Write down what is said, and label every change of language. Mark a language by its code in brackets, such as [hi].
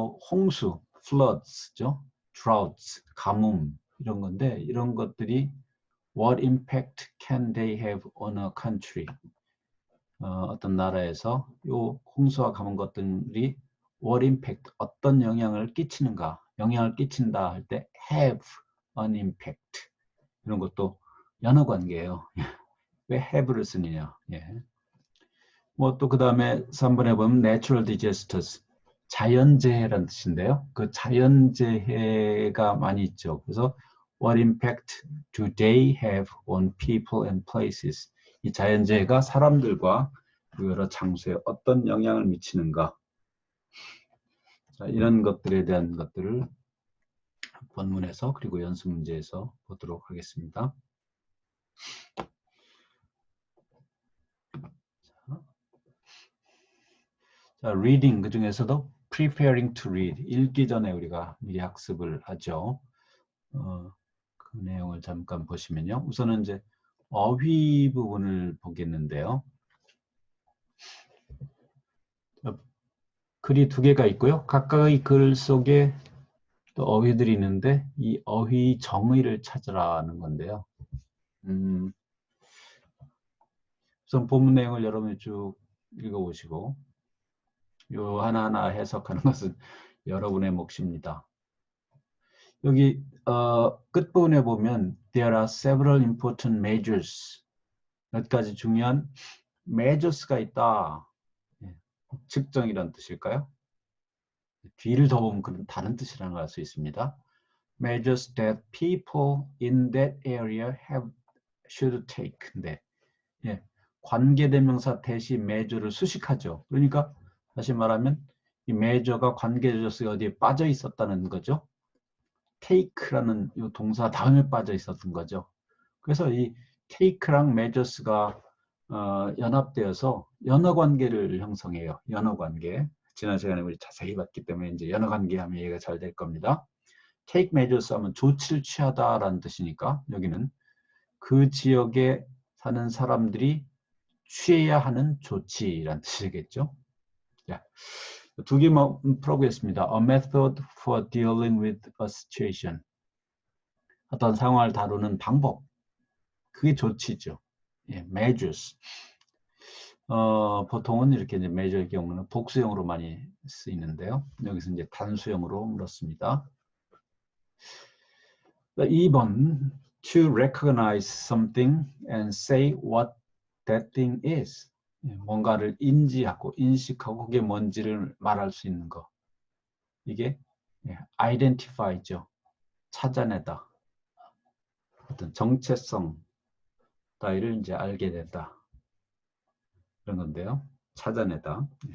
[en] 홍수, floods죠, droughts, [ko] 가뭄 이런 건데, 이런 것들이 [en] What impact can they have on a country? [ko] 어떤 나라에서 요 홍수와 가뭄 것들이 [en] what impact, [ko] 어떤 영향을 끼치는가, 영향을 끼친다 할 때 [en] have an impact, [ko] 이런 것도 연어 관계예요. 왜 have를 쓰느냐. 예. 뭐 또 그 다음에 3번에 보면 natural disasters. 자연재해라는 뜻인데요. 그 자연재해가 많이 있죠. 그래서 [en] what impact do they have on people and places? [ko] 이 자연재해가 사람들과 여러 장소에 어떤 영향을 미치는가? 자, 이런 것들에 대한 것들을 본문에서 그리고 연습 문제에서 보도록 하겠습니다. 자, reading 그 중에서도 preparing to read 읽기 전에 우리가 미리 학습을 하죠. 그 내용을 잠깐 보시면요. 우선은 이제 어휘 부분을 보겠는데요. 글이 두 개가 있고요. 각각의 글 속에 또 어휘들이 있는데 이 어휘 정의를 찾으라는 건데요. 우선 본문 내용을 여러분이 쭉 읽어보시고 요 하나하나 해석하는 것은 여러분의 몫입니다. 여기 끝부분에 보면 [en] There are several important measures. [ko] 몇 가지 중요한 measures가 있다. 측정이란 뜻일까요? 뒤를 더 보면 그런 다른 뜻이라는 걸 알 수 있습니다. [en] Measures that people in that area should take. [ko] 네. 예. 관계대명사 대시 measure를 수식하죠. 그러니까 다시 말하면 이 measure가 관계대명사 어디에 빠져 있었다는 거죠. take라는 이 동사 다음에 빠져 있었던 거죠. 그래서 이 take랑 measures가 연합되어서 연어관계를 형성해요. 연어관계. 지난 시간에 우리 자세히 봤기 때문에 이제 연어관계 하면 이해가 잘 될 겁니다. take measures 하면 조치를 취하다라는 뜻이니까 여기는 그 지역에 사는 사람들이 취해야 하는 조치라는 뜻이겠죠. 자, 두 개만 풀어보겠습니다. [en] A method for dealing with a situation. [ko] 어떤 상황을 다루는 방법. 그게 조치죠. 예, measures. 보통은 이렇게 이제 measure의 경우는 복수형으로 많이 쓰이는데요. 여기서 이제 단수형으로 물었습니다. [en] 2번 to recognize something and say what that thing is. [ko] 뭔가를 인지하고 인식하고 그게 뭔지를 말할 수 있는 거. 이게 identify죠. 찾아내다. 어떤 정체성 따위를 이제 알게 된다. 그런 건데요. 찾아내다.